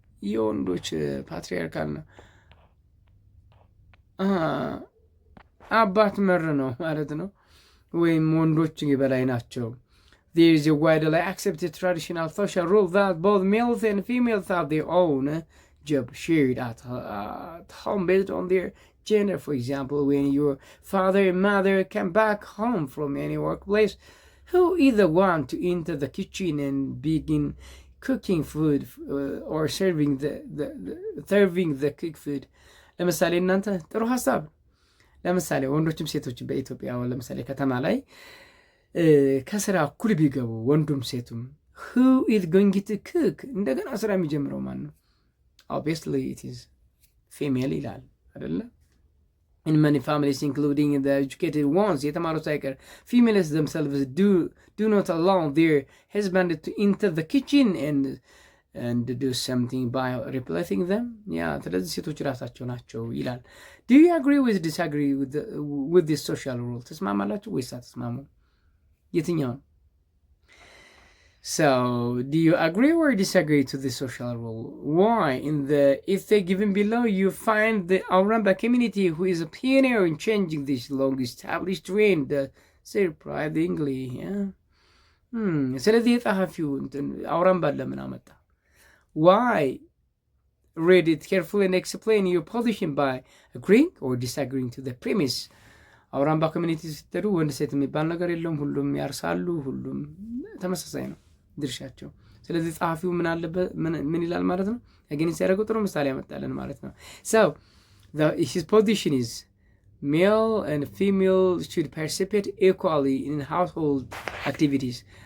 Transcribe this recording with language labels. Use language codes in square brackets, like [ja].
[am] የወንዶች ፓትሪያርካል ነው፣ አባት መር ነው ማለት ነው፣ ወይም ወንዶች የበላይ ናቸው። [en] there is a widely accepted traditional social rule that both males and females have their own job shared at home based on their gender. For example, when your father and mother come back home from any workplace, who either want to enter the kitchen and begin cooking food or serving the cooked food. [am] ለምሳሌ እናንተ ጥሩ ሐሳብ ለምሳሌ ወንዶችም ሴቶችም በኢትዮጵያ ለምሳሌ ከተማ ላይ ከስራ እኩል ቢገቡ ወንዱም ሴቱም [en] who is going to cook [am] እንደገና ስራ የሚጀምረው ማን ነው? [en] obviously it is female [am] ይላል አይደለ? [en] in many families including the educated ones [am] የተማሩ ሳይቀር [en] females themselves do not allow their husband to enter the kitchen and do something by replacing them. [am] ስለዚህ ሴቶች ራሳቸው ናቸው ይላል። [en] do you agree with disagree with this social rule? [am] ተስማማላችሁ ወይስ አትስማሙ? የትኛው ነው? [en] So, do you agree or disagree to the social rule? Why? If they given below, you find the Auramba community who is a pioneer in changing this long-established trend, surprisingly. Yeah. [am] ስለዚህ የጸሐፊው አውራምባን ለምን አመጣ? [en] Why? Read it carefully and explain your position by agreeing or disagreeing to the premise. [am] አውራምባ ኮሚኒቲ ስትሄዱ ወንድ ሴት የሚባል ነገር የለም። ሁሉም ያርሳሉ። ሁሉም ተመሳሳይ ነው ድርሻቸው። ስለዚህ ጸሐፊው ምን ይላል ማለት ነው? አገኒስ ያደረገው ጥሩ ምሳሌ ያመጣልን ማለት ነው። [en] So his position is male and female should participate equally in household activities.